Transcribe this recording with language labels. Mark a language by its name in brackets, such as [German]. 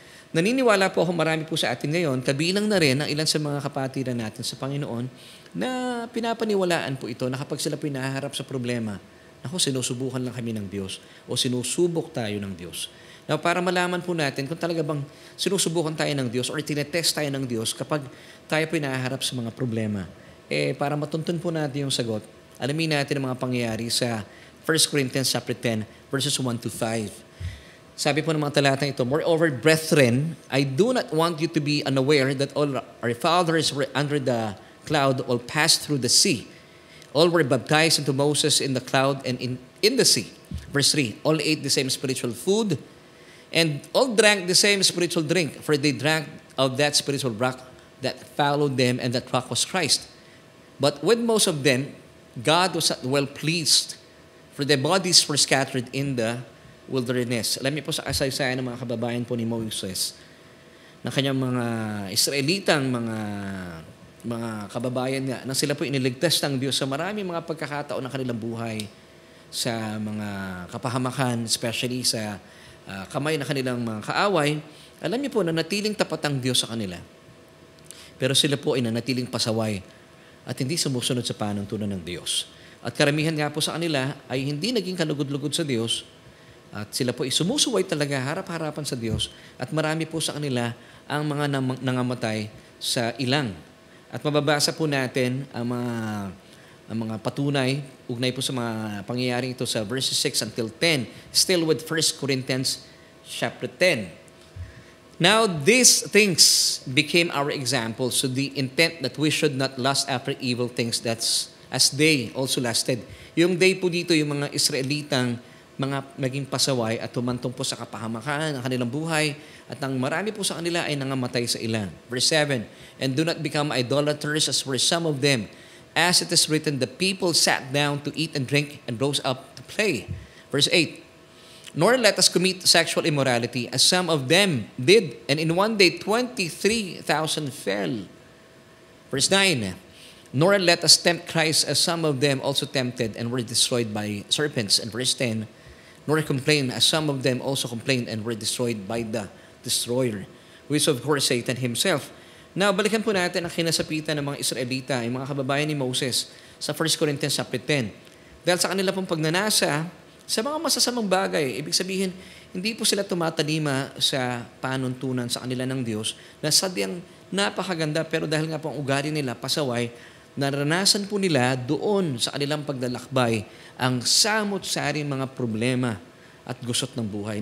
[Filipino] Naniniwala po ako marami po sa atin ngayon, kabilang na rin ang ilan sa mga kapatiran natin sa Panginoon na pinapaniwalaan po ito na kapag sila po nahaharap sa problema, sinusubukan lang kami ng Diyos o sinusubok tayo ng Diyos. Now, para malaman po natin kung talaga bang sinusubukan tayo ng Diyos or tinetest tayo ng Diyos kapag tayo po nahaharap sa mga problema, para matuntun po natin yung sagot, alamin natin ang mga pangyayari sa 1 Corinthians chapter 10, verses 1 to 5. Sabi po ng mga talatang ito, [English] moreover, brethren, I do not want you to be unaware that all our fathers were under the cloud, all passed through the sea. All were baptized into Moses in the cloud and in the sea. Verse 3, all ate the same spiritual food, and all drank the same spiritual drink, for they drank of that spiritual rock that followed them, and that rock was Christ. But with most of them, God was not well pleased, for their bodies were scattered in the wilderness. [Filipino] Alam niyo po sa kasaysayan ng mga kababayan po ni Moses, ng kanyang mga Israelitang mga kababayan nga, na sila po iniligtas ng Diyos sa maraming mga pagkakataon ng kanilang buhay, sa mga kapahamakan, especially sa kamay ng kanilang mga kaaway. Alam niyo po na natiling tapat ang Diyos sa kanila. Pero sila po ay nanatiling pasaway at hindi sumusunod sa panuntunan ng Diyos. At karamihan nga po sa kanila ay hindi naging kalugod-lugod sa Diyos at sila po ay sumusuway talaga harap-harapan sa Diyos at marami po sa kanila ang mga nangamatay sa ilang. At mababasa po natin ang mga patunay, ugnay po sa mga pangyayaring ito sa verses 6 until 10, [English] still with [Filipino] 1 Corinthians chapter 10. [English] Now, these things became our examples, so the intent that we should not lust after evil things, that's as they also lusted. [Filipino] Yung they po dito, yung mga Israelitang mga naging pasaway at tumantong po sa kapahamakan ng kanilang buhay at ang marami po sa kanila ay nangamatay sa ilang. [English] Verse 7, and do not become idolaters as were some of them. As it is written, the people sat down to eat and drink and rose up to play. Verse 8, nor let us commit sexual immorality as some of them did, and in one day 23,000 fell. Verse 9, nor let us tempt Christ as some of them also tempted and were destroyed by serpents. And verse 10, nor complain as some of them also complained and were destroyed by the destroyer, who is of course Satan himself. [Filipino] Now, balikan po natin ang kinasapitan ng mga Israelita, yung mga kababayan ni Moses sa 1 Corinthians chapter 10. Dahil sa kanila pong pagnanasa sa mga masasamang bagay, ibig sabihin, hindi po sila tumatalima sa panuntunan sa kanila ng Diyos na sadyang napakaganda, pero dahil nga po ang ugali nila pasaway, naranasan po nila doon sa kanilang paglalakbay ang samot-saring mga problema at gusot ng buhay.